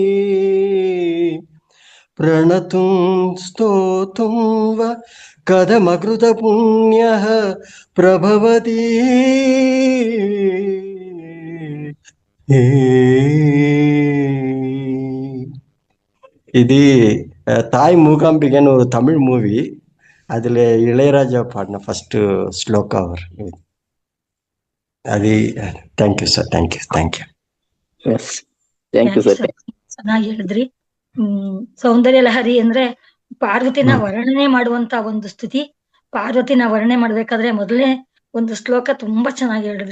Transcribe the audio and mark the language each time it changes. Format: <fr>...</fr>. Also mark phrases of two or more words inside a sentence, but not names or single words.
<sa>प्रणतुं स्तोतुं व कथमकृतपुण्यः प्रभवति</sa> <ta>ఇది தாய் மூகாம்பிகை ஒரு தமிழ் மூவி. அதுல இளையராஜா பாடின ஃபர்ஸ்ட் ஸ்லோகா அவர்.</ta> <en>అది Thank you sir, thank you, thank you. Thank you sir.</en> <kn>ಚೆನ್ನಾಗಿ ಹೇಳಿದ್ರಿ. ಸೌಂದರ್ಯ ಲಹರಿ ಅಂದ್ರೆ ಪಾರ್ವತಿನ ವರ್ಣನೆ ಮಾಡುವಂತ ಒಂದು ಸ್ತುತಿ. ಪಾರ್ವತಿನ ವರ್ಣನೆ ಮಾಡ್ಬೇಕಾದ್ರೆ ಮೊದಲನೇ ಒಂದು ಶ್ಲೋಕ ತುಂಬಾ ಚೆನ್ನಾಗಿ ಹೇಳಿದ್ರಿ.</kn>